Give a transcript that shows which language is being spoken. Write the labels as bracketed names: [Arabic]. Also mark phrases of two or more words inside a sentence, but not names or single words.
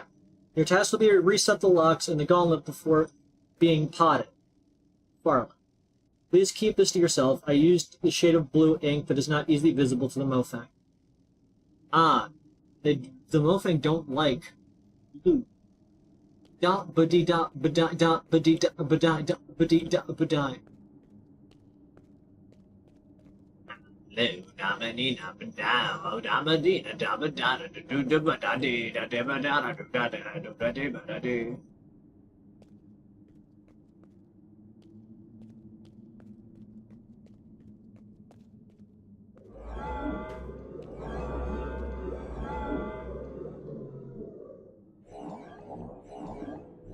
[English] Your task will be to reset the locks in the gauntlet before being potted. Farland. Please keep this to yourself. I used the shade of blue ink that is not easily visible to the Mofang. Ah, the Mofang don't like blue. Dot ba-dee dot ba-dee dot ba-dee dot ba-dee dot ba-dee dot ba-dee. Hello, Damanina, Badao, Damadina, Dabadana, do da badadi, da debadana, do da da do da de badadi. Alright,